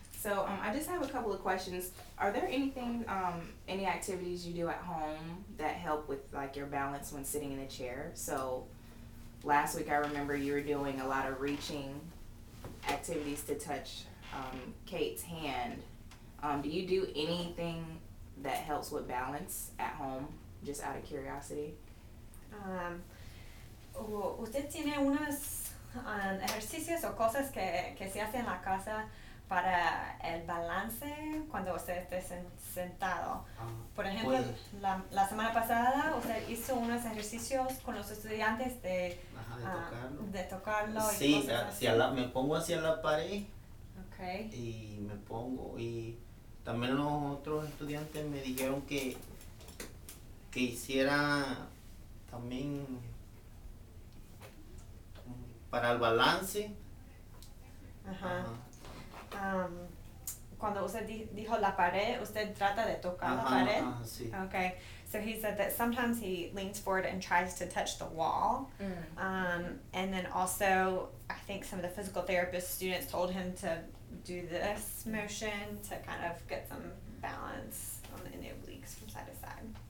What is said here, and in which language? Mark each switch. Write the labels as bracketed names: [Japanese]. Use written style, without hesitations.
[English] So I just have a couple of questions. Are there any activities you do at home that help with like your balance when sitting in a chair? So last week I remember you were doing a lot of reaching activities to touch Kate's hand. Do you do anything that helps with balance at home, just out of curiosity? [Spanish] ¿Usted tiene unos ejercicios o cosas que se hacen en la casa para el balance cuando usted esté sentado? Por ejemplo, Pues, la semana pasada usted hizo unos ejercicios con los estudiantes de tocarlo y Sí, cosas así. me pongo hacia la pared. [English] Okay. [Spanish] Y me pongo, y también los otros estudiantes me dijeron que hiciera también para el balance. Ajá. Cuando usted dijo la pared, usted trata de tocar la pared. Sí. [English] Okay, so he said that sometimes he leans forward and tries to touch the wall. And then also, I think some of the physical therapist students told him to do this motion to kind of get some balance on the obliques from side to side.